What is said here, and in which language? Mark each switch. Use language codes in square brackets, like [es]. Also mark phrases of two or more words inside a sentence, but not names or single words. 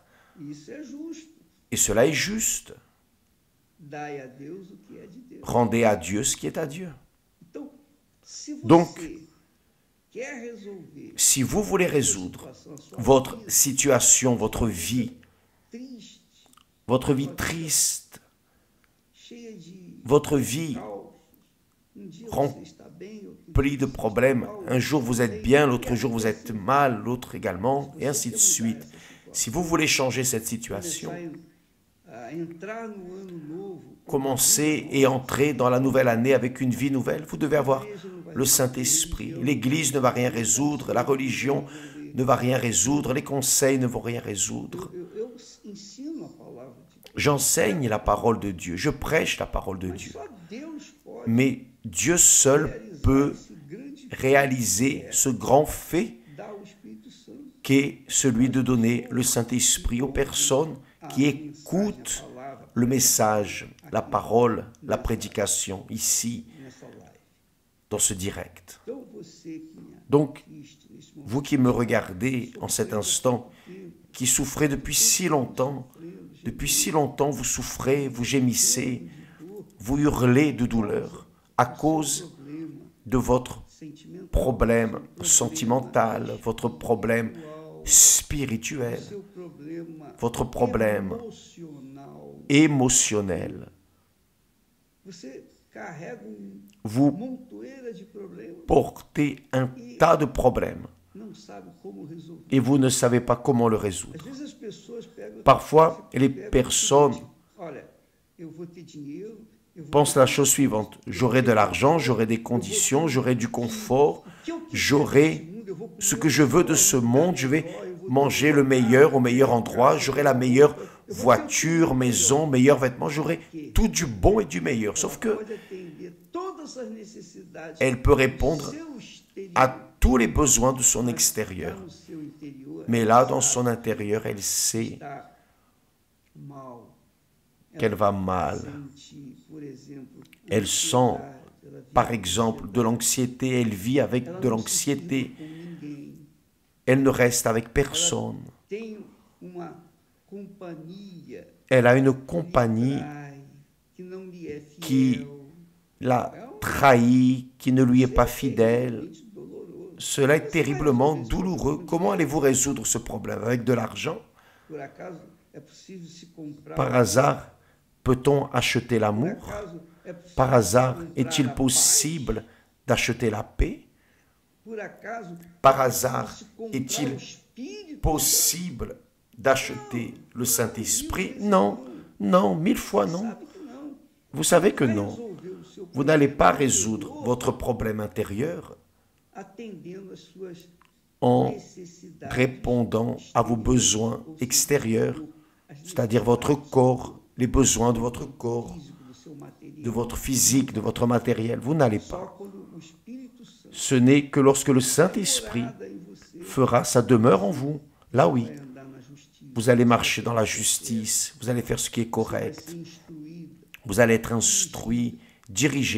[pt] isso é justo. [fr] Et cela est juste. [pt] Dai a Deus o que é de Deus. [fr] Rendez à Dieu ce qui est à Dieu. [pt] Então, se você [fr] Donc, [pt] quer resolver [fr] Si vous voulez résoudre [pt] a sua [fr] votre [pt] vida [fr] situation, votre vie [pt] triste, [fr] triste, [pt] cheia de [fr] votre vie [pt] caos, dia [fr] Rem- [pt] você está bem, outro [fr] plie [pt] dia [fr] de [pt] você [fr] problèmes, [pt] está mal, [fr] un jour vous êtes bien, l'autre jour vous êtes mal, l'autre également, et ainsi de suite. Si vous voulez changer cette situation, [pt] a entrar no ano novo, [fr] commencez et entrez dans la nouvelle année avec une vie nouvelle, vous devez avoir le Saint-Esprit. L'Église ne va rien résoudre, la religion ne va rien résoudre, les conseils ne vont rien résoudre. [pt] eu ensino a palavra de Deus. [fr] J'enseigne la parole de Dieu, je prêche la parole de [pt] Mas [fr] Dieu. [pt] só Deus pode [fr] Mais Dieu seul [pt] realizar [fr] peut [pt] esse grande [fr] réaliser ce grand fait [pt] dar o Espírito Santo [fr] qu'est celui de donner le Saint-Esprit aux personnes qui écoutent le message, la parole, la prédication ici, [pt] nessa live. [fr] dans ce direct. [pt] Então você que me [fr] Donc, [pt] assiste nesse momento, [fr] vous qui me regardez en cet instant, qui souffrez depuis si longtemps, vous souffrez, vous gémissez, vous hurlez de douleur à cause [pt] problema [fr] de votre [pt] sentimental, [fr] problème sentimental, votre problème spirituel, [pt] seu problema [fr] votre problème [pt] emocional, [fr] émotionnel. [pt] você carrega [fr] Vous [pt] montoeira de problemas, [fr] portez un tas de problèmes [pt] não sabe como resolver. [fr] et vous ne savez pas comment le résoudre. [pt] Às vezes as pessoas pegam, [fr] Parfois, [pt] você [fr] les [pt] pega o [fr] personnes [pt] seguinte, olha, eu vou ter dinheiro, eu vou [fr] Pensez la chose suivante, j'aurai de l'argent, j'aurai des conditions, j'aurai du confort, j'aurai ce que je veux de ce monde, je vais manger le meilleur au meilleur endroit, j'aurai la meilleure voiture, maison, meilleurs vêtements, j'aurai tout du bon et du meilleur. Sauf que [pt] pode atender todas as necessidades [fr] elle peut [pt] do [fr] répondre [pt] seu exterior, [fr] à tous les besoins de son extérieur. [pt] no seu interior, [fr] Mais là, dans son intérieur, elle sait [pt] está mal. [fr] qu'elle va mal. [pt] Sente, por exemplo, [fr] Elle sent, [pt] ansiedade, ela vive [fr] par exemple, de l'anxiété, elle vit avec [pt] ela [fr] de [pt] não se [fr] l'anxiété, [pt] vincula com ninguém. [fr] elle ne reste avec personne. [pt] Tem uma companhia [fr] Elle a une [pt] que lhe [fr] compagnie [pt] trai, que não lhe é [fr] qui [pt] fiel. [fr] l'a trahi, qui ne lui est pas C'est fidèle. [pt] realmente doloroso. [fr] Cela est terriblement douloureux. Comment allez-vous résoudre ce problème? Avec de l'argent? [pt] Por acaso é possível se comprar [fr] Par hasard, peut-on acheter [pt] Por [fr] l'amour? [pt] acaso é possível [fr] Par [pt] se [fr] hasard, [pt] comprar [fr] est-il [pt] a paz? [fr] possible d'acheter la paix? [pt] Por acaso [fr] Par [pt] é [fr] hasard, [pt] possível se comprar [fr] est-il [pt] o Espírito? [fr] Possible d'acheter le Saint-Esprit? Non, non, 1000 fois non. [pt] Sabe que não. [fr] Vous savez que [pt] Vai [fr] non. [pt] resolver o seu [fr] Vous n'allez pas [pt] problema [fr] résoudre [pt] interior [fr] votre problème intérieur [pt] atendendo às suas [fr] en [pt] necessidades [fr] répondant à vos besoins extérieurs, [pt] as [fr] c'est-à-dire votre corps, les besoins de votre corps, [pt] físico do seu material. [fr] de votre physique, de votre matériel. Vous n'allez pas. [pt] Só quando o Espírito Santo [fr] Ce n'est que lorsque le Saint-Esprit [pt] morada em você [fr] fera sa demeure en vous. Là oui, [pt] vai andar na justiça, [fr] vous allez marcher dans la justice, vous allez faire ce qui est [pt] vai [fr] correct, [pt] ser instruído, [fr] vous allez être instruit, dirigé,